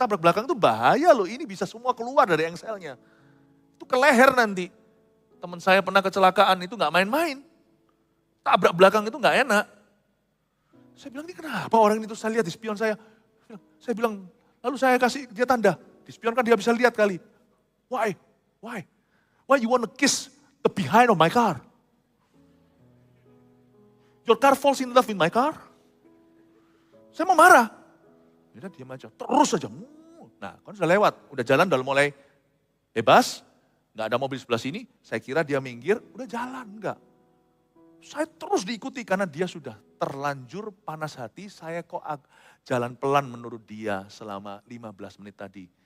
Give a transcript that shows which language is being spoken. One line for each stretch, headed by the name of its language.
Indonesian: Tabrak belakang itu bahaya loh, ini bisa semua keluar dari engselnya. Itu ke leher nanti. Teman saya pernah kecelakaan itu nggak main-main. Tabrak belakang itu nggak enak. Saya bilang, ini kenapa orang itu saya lihat di spion saya. Saya bilang, lalu saya kasih dia tanda. Di spion kan dia bisa lihat kali.
English: Why? Why you want to kiss the behind of my car? Your car falls in love with my car?
Indonesian: Saya mau marah. Dia diam aja, terus aja. Nah, kan sudah lewat, udah jalan, udah mulai bebas. Nggak ada mobil sebelah sini, saya kira dia minggir, udah jalan, enggak. Saya terus diikuti karena dia sudah terlanjur panas hati, saya kok jalan pelan menurut dia selama 15 menit tadi.